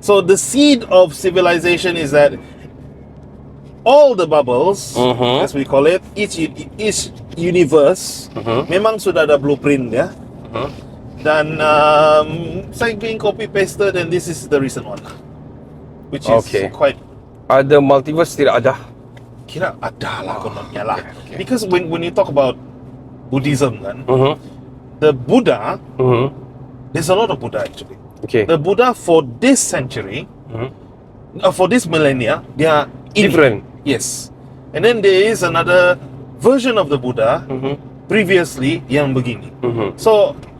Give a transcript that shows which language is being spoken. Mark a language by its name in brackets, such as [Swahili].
[English] So the seed of civilization is that all the bubbles, as we call it, each universe [Malay] memang sudah ada blueprint ya. Dan saya [English] being copy pasted, and this is the recent one, which is quite. [Malay] Ada multiverse tidak ada? Kira ada lah kononnya lah. [English] Because when you talk about Buddhism kan, the Buddha, there's a lot of Buddha actually. Okay. The Buddha for this century, for this millennia, they are Different. Yes. And then there is another version of the Buddha previously [Malay] yang begini. [English] So